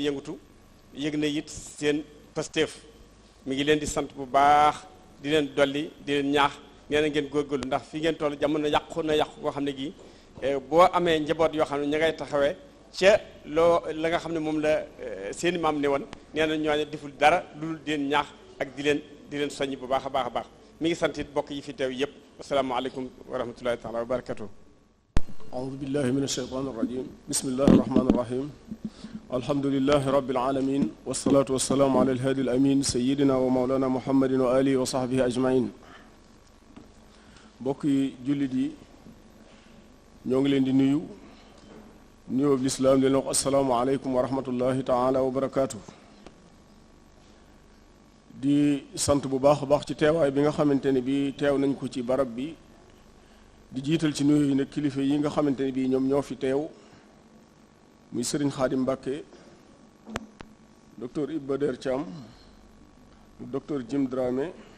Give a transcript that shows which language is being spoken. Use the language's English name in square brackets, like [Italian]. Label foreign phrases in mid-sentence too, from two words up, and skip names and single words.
[Wolof] yëngutu yëg na it seen pasteef mi ngi leen di sant bu baax di leen dolli di leen ñaax nee na ngeen góorgóorlu ndax fi ngeen toll jamono yàqu na yàqu koo xam ne gii boo amee njaboot yoo xam ne ña ngay taxawee ca loo la nga xam ne moom la seeni maam ne woon nee na ñooñu deful dara lu di leen ñaax ak di leen soññ bu baax a baax a baax mi ngi sant it bokk yi fi teew yëpp [Arabic] السلام عليكم ورحمة الله تعالى وبركاته أعوذ بالله من الشيطان الرجيم بسم الله الرحمن الرحيم الحمد لله رب العالمين والصلاة والسلام على الهادي الأمين سيدنا ومولانا محمد وآله وصحبه أجمعين [Wolof] bokki jullit yi ñoo ngi leen di nuyu nuyoo bi lislaam leen wax [Arabic] السلام عليكم ورحمة الله تعالى وبركاته [Wolof] di sant bu baax a baax ci teewaay bi nga xamante ne bi teew nañ ko ci barab bi di jiital ci nuyu yi nag kilifa yi nga xamante ne bii ñoom ñoo fi teew muy Serigne Khadim Mbacké docteur Iba Der Thiam docteur Jim Dramé